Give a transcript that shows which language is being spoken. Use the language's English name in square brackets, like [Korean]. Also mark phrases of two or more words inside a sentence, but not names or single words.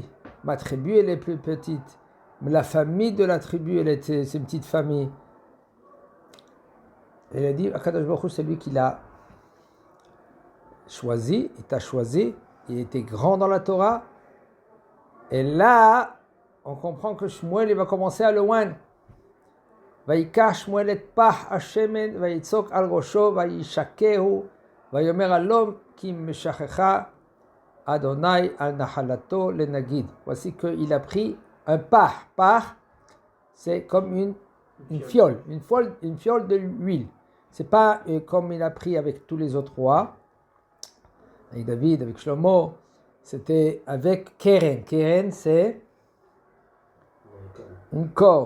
[French] Ma tribu elle est plus petite. La famille de la tribu elle était c'est une petite famille. Et il a dit [Hebrew] הקדוש ברוך הוא, [French] c'est lui qui l'a choisi, il t'a choisi, il était grand dans la Torah. Et là, on comprend que Shmuel il va commencer à le oindre. [Hebrew] ויקח שמואל את פח השמן ויצוק על ראשו וישקהו ויאמר הלום כי משכחה אדני על נחלתו לנגיד. [French] Voici qu'il a pris un pach. Pach, c'est comme une fiole, une fiole de l'huile. C'est pas comme il a pris avec tous les autres rois, avec David, avec Shlomo. C'était avec Keren. Keren, c'est une corne.